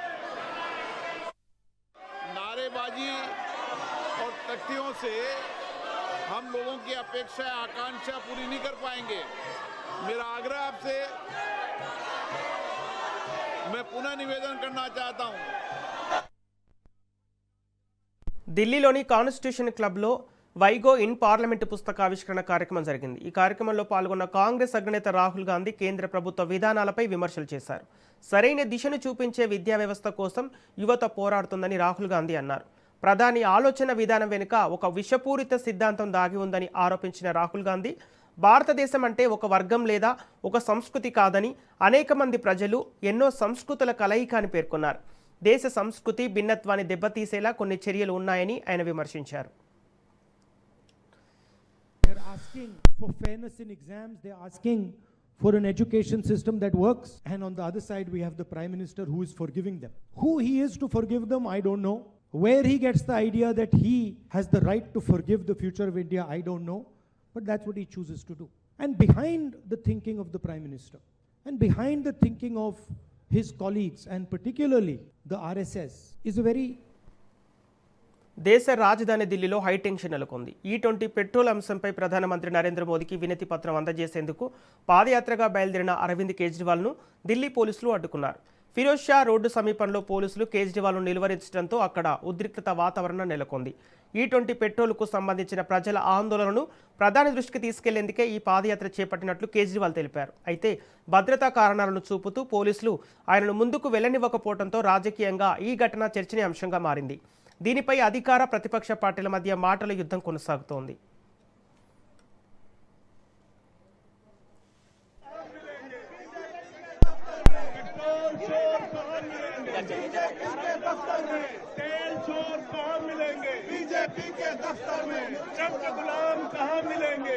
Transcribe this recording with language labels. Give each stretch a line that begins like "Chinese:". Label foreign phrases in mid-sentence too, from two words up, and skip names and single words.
Hindi: नारेबाजी और तख्तियों से हम लोगों की अपेक्षा आकांक्षा पूरी नहीं कर पाएंगे। मेरा आग्रह आपसे मैं पुनः निवेदन करना चाहता हूं।
Telugu: ఢిల్లీలోని కాన్స్టిట్యూషన్ క్లబ్లో వైగో ఇన్ పార్లమెంటు పుస్తకావిష్కరణ కార్యక్రమం జరిగింది. ఈ కార్యక్రమంలో పాల్గొన్న కాంగ్రెస్ అగ్రనేత రాహుల్ గాంధీ కేంద్ర ప్రభుత్వ విధానాలపై విమర్శలు చేశారు. సరైన దిశను చూపించే విద్యా వ్యవస్థ కోసం యువత పోరాడుతుందని రాహుల్ గాంధీ అన్నారు. ప్రధాని ఆలోచన విధానం వెనుక ఒక విషపూరిత సిద్ధాంతం దాగి ఉందని ఆరోపించిన రాహుల్ గాంధీ భారతదేశం అంటే ఒక వర్గం లేదా ఒక సంస్కృతి కాదని, అనేక మంది ప్రజలు ఎన్నో సంస్కృతుల కలయిక అని పేర్కొన్నారు. దేశ సంస్కృతి భిన్నత్వాన్ని దెబ్బతీసేలా కొన్ని చర్యలు ఉన్నాయని ఆయన విమర్శించారు.
English: They're asking for fairness in exams. They're asking for an education system that works. And on the other side, we have the Prime Minister who is forgiving them. Who he is to forgive them, I don't know. Where he gets the idea that he has the right to forgive the future of India, I don't know. But that's what he chooses to do. And behind the thinking of the Prime Minister, and behind the thinking of his colleagues, and particularly the RSS, is a very
Telugu: దేశ రాజధాని ఢిల్లీలో హైటెన్షన్ నెలకొంది. E20 పెట్రోల్ అంశంపై ప్రధానమంత్రి నరేంద్ర మోదీకి వినతి పత్రం అందజేసేందుకు పాదయాత్రగా బయలుదేరిన అరవింద్ కేజ్రీవాల్ను ఢిల్లీ పోలీసులు అడ్డుకున్నారు. ఫిరోజ్ షా రోడ్డు సమీపంలో పోలీసులు కేజ్రీవాల్ను నిలువరించడంతో అక్కడ ఉద్రిక్తత వాతావరణం నెలకొంది. E20 పెట్రోల్కు సంబంధించిన ప్రజల ఆందోళనను ప్రధాని దృష్టికి తీసుకెళ్లేందుకే ఈ పాదయాత్ర చేపట్టినట్లు కేజ్రీవాల్ తెలిపారు. అయితే భద్రతా కారణాలను చూపుతూ పోలీసులు ఆయనను ముందుకు వెళ్లనివ్వకపోవడంతో రాజకీయంగా ఈ ఘటన చర్చనీయాంశంగా మారింది. దీనిపై అధికార ప్రతిపక్ష పార్టీల మధ్య మాటల యుద్ధం కొనసాగుతోంది.
Hindi: बीजेपी के दफ्तर में चंद गुलाम कहाँ मिलेंगे?